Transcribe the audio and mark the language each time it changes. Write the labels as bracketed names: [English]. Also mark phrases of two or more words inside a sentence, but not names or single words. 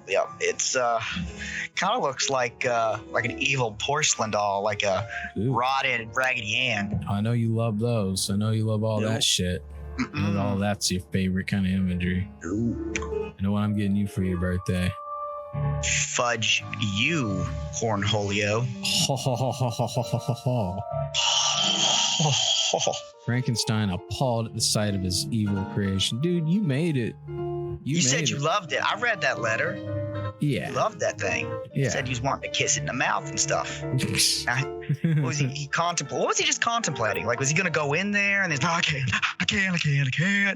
[English] It's kind of looks like an evil porcelain doll, like a Ooh. rotted Raggedy Ann. I know you love those. I know you love all that shit. And all that's your favorite kind of imagery. Ooh. You know what I'm getting you for your birthday? Fudge you, Cornholio. Ho, ho, ho, ho, ho, ho, ho, ho. Frankenstein appalled at the sight of his evil creation. Dude, you made it. You said you loved it. I read that letter. Yeah. You loved that thing. Yeah. You said you was wanting to kiss it in the mouth and stuff. What was he contemplating? What was he just contemplating? Like, was he gonna go in there and he's like, I can't.